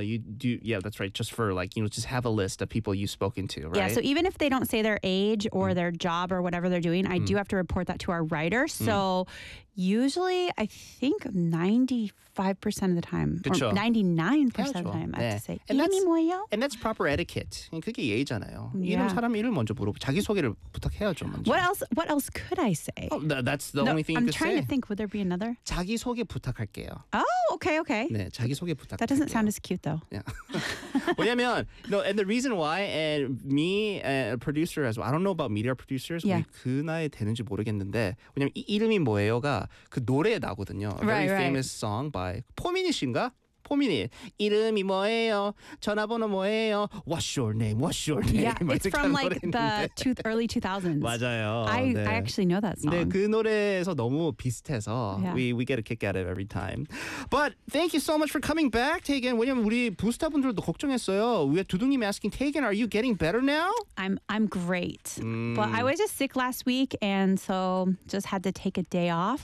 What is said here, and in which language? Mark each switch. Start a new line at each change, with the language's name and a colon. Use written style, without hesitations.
English: You do, yeah, that's right. Just for like, you know, just have a list of people you've spoken to, right? Yeah, so even if they don't say their age or their job or whatever they're doing, I do have to report that to our writer. So usually, I think 95% of the time,
Korean: 그쵸?
English: Or 99%
Korean: 그렇죠.
English: of the time, 네. I have to say, and that's proper etiquette.
Korean: 그게 예의잖아요. 이름 사람 이름 먼저 물어보고 자기소개를 부탁해야죠, 먼저.
English: What else could I say? Oh, that's the only thing I'm you could say. I'm trying to think, would there be another?
Korean: 자기소개 부탁할게요.
English: Oh, okay.
Korean: 네, 자기소개 부탁할게요.
English: That doesn't sound as cute, though. Yeah. 왜냐면, no, and the reason why, and me, a producer as well, I don't know about media producers,
Korean: 그 나이 되는지 모르겠는데, 왜냐면 이름이 뭐예요가 그 노래에 나거든요.
English: A very famous song by
Korean: 포미닛인가? 포미닛. 이름이 뭐예요? 전화번호 뭐예요?
English: What's your name? Yeah, it's from like early 2000s.
Korean: 맞아요.
English: I actually know that song.
Korean: 네, 그 노래에서 너무 비슷해서
English: we get a kick out of every time. But thank you so much for coming back, Tegan.
Korean: 왜냐면 우리 부스타분들도 걱정했어요. 왜 두둥님이
English: asking, Tegan, are you getting better now? I'm great. But I was just sick last week and so just had to take a day off.